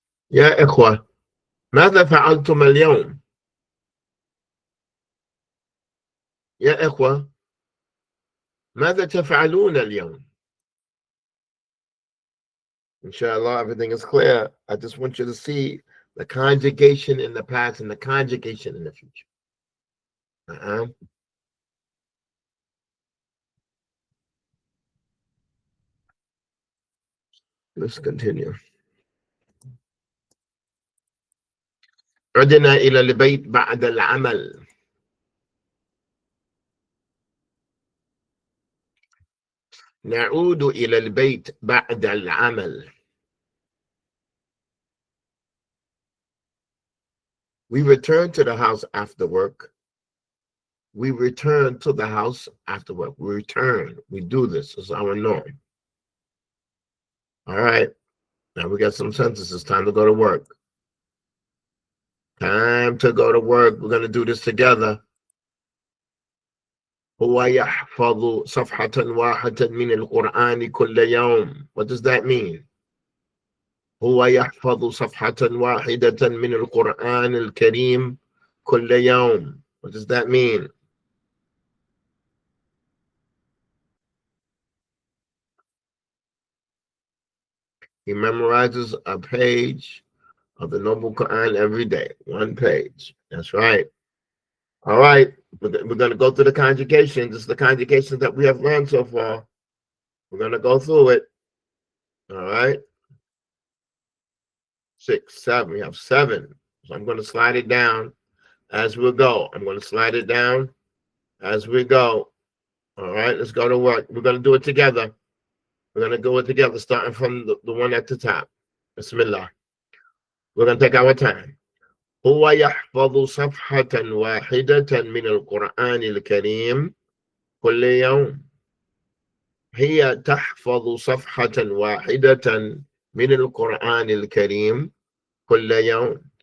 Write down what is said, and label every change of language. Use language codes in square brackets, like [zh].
[ar] يا إخوة ماذا فعلتم اليوم؟ يا إخوة ماذا تفعلون اليوم؟ Inshallah, [en] everything is clear. I just want you to see the conjugation in the past and the conjugation in the future. Let's continue. [ar] عدنا إلى البيت بعد العمل. نعود إلى البيت بعد العمل. [en] We return to the house after work. We return to the house after work. We return. We do this. It's our norm. All right. Now we got some sentences. Time to go to work. Time to go to work. We're going to do this together. [ar] هو يحفظ صفحة واحدة من القرآن كل يوم. [en] What does that mean? [ar] هو يحفظ صفحة واحدة من القرآن الكريم كل يوم. [en] What does that mean? He memorizes a page of the Noble Quran every day. One page. That's right. All right. We're going to go through the conjugation. This is the conjugation that we have learned so far. We're going to go through it. All right. 6, 7. We have 7. So I'm going to slide it down as we go. I'm going to slide it down as we go. All right. Let's go to work. We're going to do it together. We're going to go it together, starting from the one at the top. Bismillah. We're going to take our time. [ar] هو يحفظ صفحة واحدة من القرآن الكريم كل يوم. هي تحفظ صفحة واحدة من القرآن الكريم كل يوم.